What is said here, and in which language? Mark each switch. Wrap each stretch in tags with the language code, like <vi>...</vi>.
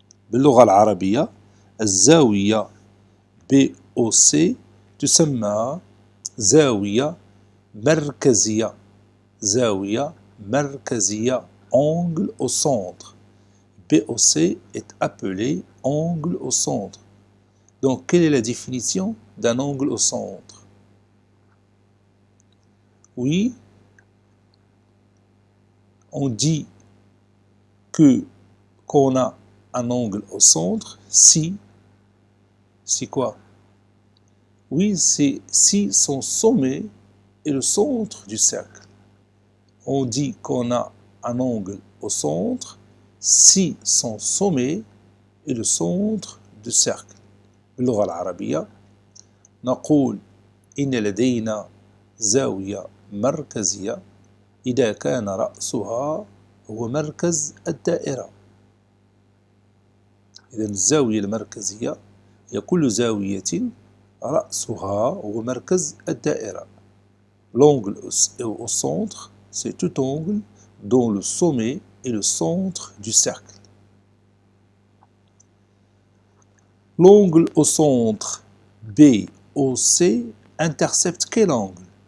<ar>باللغة العربية الزاوية BOC تسمى زاوية مركزية. زاوية مركزية.</ar> <fr>Angle au centre. BOC est appelé angle au centre. Donc, quelle est la définition d'un angle au centre? Oui, on dit qu'on a un angle au centre si quoi? Oui, c'est si son sommet est le centre du cercle. On dit qu'on a un angle au centre si son sommet est le centre du cercle.</fr> <ar>باللغة العربية نقول إن لدينا زاوية مركزية إذا كان رأسها هو مركز الدائرة. إذا الزاوية المركزية هي كل زاوية رأسها هو مركز الدائرة.</ar> <fr>L'angle au centre, c'est tout angle dont le sommet est le centre du cercle. L'angle au centre BOC intercepte quel angle?</fr>